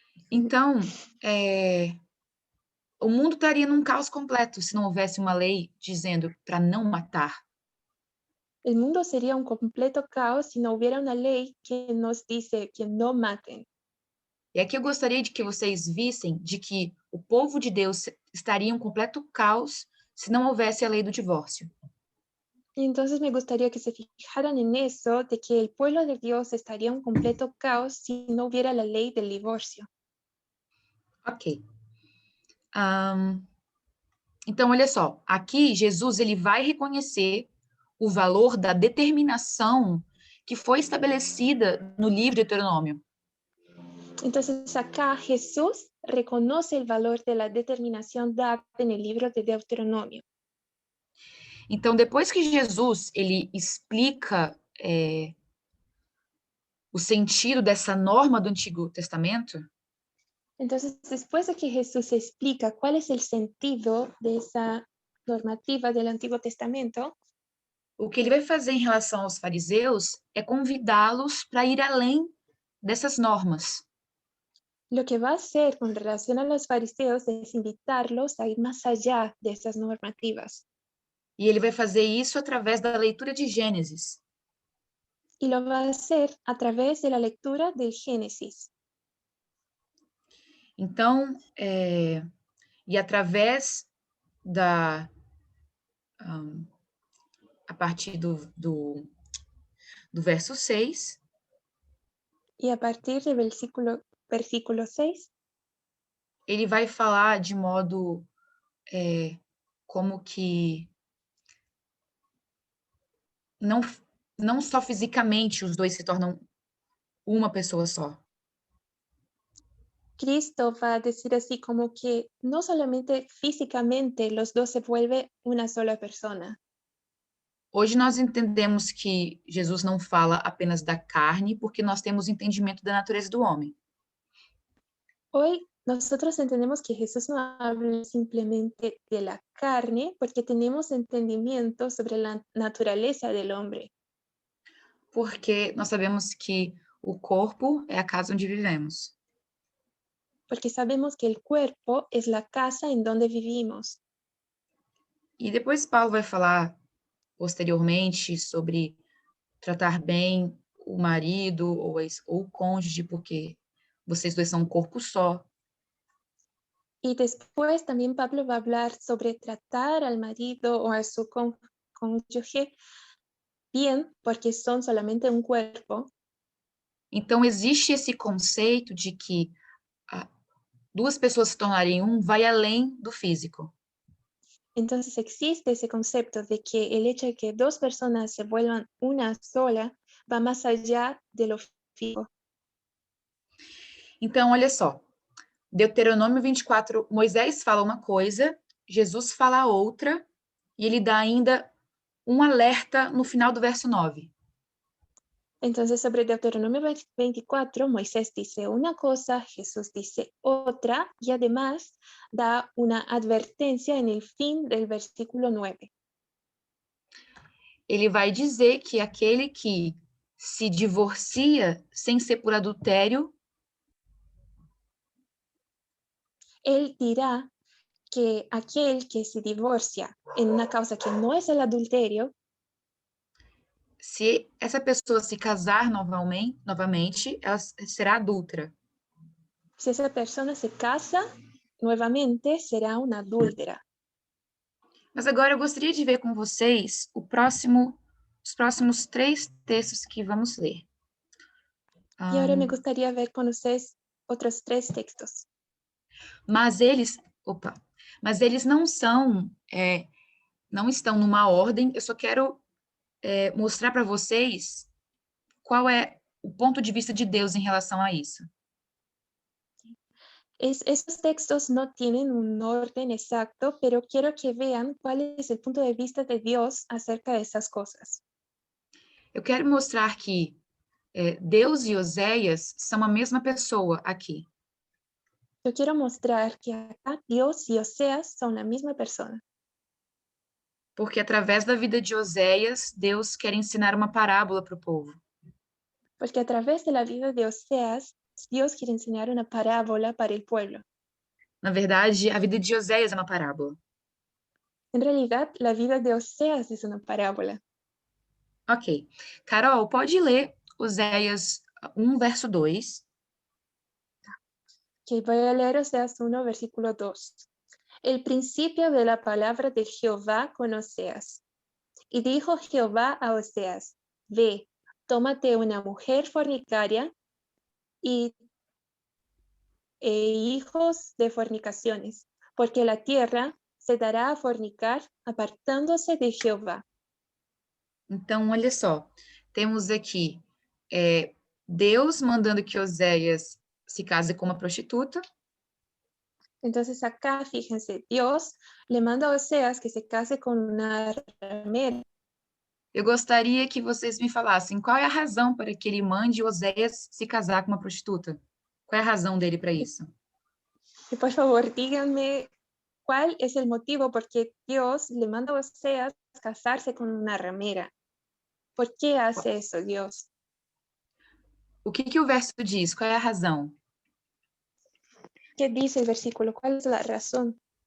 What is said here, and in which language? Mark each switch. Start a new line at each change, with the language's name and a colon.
Portuguese: Então, o mundo estaria num caos completo se não houvesse uma lei dizendo para não matar.
Spanish: El mundo sería un completo caos si no hubiera una ley que nos dice que no maten.
Portuguese: E aqui eu gostaria de que vocês vissem de que o povo de Deus estaria em um completo caos se não houvesse a lei do divórcio.
Spanish: Y entonces me gustaría que se fijaran en eso, de que el pueblo de Dios estaría en un completo caos si no hubiera la ley del divorcio. Ok.
Portuguese: Então, olha só, aqui Jesus ele vai reconhecer o valor da determinação que foi estabelecida no livro de Deuteronômio.
Spanish: Entonces acá Jesús reconoce el valor de la determinación dada en el libro de Deuteronomio.
Portuguese: Então, depois que Jesus ele explica o sentido dessa norma do Antigo Testamento,
Spanish: Entonces, después de que Jesús explica cuál es el sentido de esa normativa del Antiguo Testamento,
Portuguese: o que ele vai fazer em relação aos fariseus é convidá-los para ir além dessas normas.
Spanish: lo que va a hacer con relación a los fariseos es invitarlos a ir más allá de esas normativas.
Portuguese: E ele vai fazer isso através da leitura de Gênesis.
Spanish: Y lo va a hacer a través de la lectura del Génesis.
Portuguese: Então, e através a partir do verso 6,
Spanish: Y a partir del versículo 6,
Portuguese: ele vai falar de modo como que não só fisicamente os dois se tornam uma pessoa só.
Spanish: Cristo va a decir así como que no solamente físicamente los dos se vuelven una sola persona.
Portuguese: Hoje nós entendemos que Jesus não fala apenas da carne, porque nós temos entendimento da natureza do homem.
Spanish: Hoy nosotros entendemos que Jesús no habla simplemente de la carne porque tenemos entendimiento sobre la naturaleza del hombre.
Portuguese: Porque nós sabemos que o corpo é a casa onde vivemos.
Spanish: Porque sabemos que el cuerpo es la casa en donde vivimos.
Portuguese: E depois Paulo vai falar posteriormente sobre tratar bem o marido ou o cônjuge, porque vocês dois são um corpo só.
Spanish: Y después también Pablo va a hablar sobre tratar al marido o a su cónyuge bien, porque son solamente un cuerpo.
Portuguese: Então, existe esse conceito de que duas pessoas se tornarem um vai além do físico.
Spanish: Entonces existe ese concepto de que el hecho de que dos personas se vuelvan una sola va más allá de lo físico.
Portuguese: Então, olha só, Deuteronômio 24, Moisés fala uma coisa, Jesus fala outra, e ele dá ainda um alerta no final do verso 9.
Spanish: Entonces, sobre Deuteronomio 24, Moisés dice una cosa, Jesús dice otra, y además da una advertencia en el fin del versículo 9.
Portuguese: Ele vai dizer que aquele que se divorcia sem ser por adultério,
Spanish: Él dirá que aquel que se divorcia en una causa que no es el adulterio,
Portuguese: se essa pessoa se casar novamente, ela será adúltera.
Spanish: si esa persona se casa nuevamente, será una adúltera.
Portuguese: Mas agora eu gostaria de ver com vocês os próximos 3 textos que vamos ler.
Spanish: Y ahora me gustaría ver con ustedes otros 3 textos.
Portuguese: Mas eles não estão numa ordem. Eu só quero mostrar para vocês qual é o ponto de vista de Deus em relação a isso.
Spanish: Estos textos no tienen un orden exacto, pero quiero que vean cuál es el punto de vista de Dios acerca de esas cosas.
Portuguese: Eu quero mostrar que Deus e Oséias são a mesma pessoa aqui.
Spanish: Yo quiero mostrar que acá Dios y Oseas son la misma persona.
Portuguese: Porque através da vida de Oséias, Deus quer ensinar uma parábola para o povo.
Spanish: Porque a través de la vida de Oseas, Dios quiere enseñar una parábola para el pueblo.
Portuguese: Na verdade, a vida de Oséias é uma parábola.
Spanish: En realidad, la vida de Oseas es una parábola. Ok.
Portuguese: Carol, pode ler Oséias 1, verso 2.
Spanish: Que voy a leer Oseas 1, versículo 2. El principio de la palabra de Jehová con Oseas. Y dijo Jehová a Oseas, ve, tómate una mujer fornicaria e hijos de fornicaciones, porque la tierra se dará a fornicar, apartándose de Jehová.
Portuguese: Então, olha só, temos aqui Deus mandando que Oséias se case com uma prostituta.
Spanish: Entonces acá, fíjense, Dios le manda a Oseas que se case con una ramera.
Portuguese: Eu gostaria que vocês me falassem qual é a razão para que ele mande Oséias se casar com uma prostituta. Qual é a razão dele para isso?
Spanish: Y por favor, díganme cuál es el motivo por qué Dios le manda a Oseas casarse con una ramera. ¿Por qué hace eso Dios?
Portuguese: O que o verso diz? Qual é a razão?
Spanish: ¿Qué dice el versículo? ¿Cuál es la razón?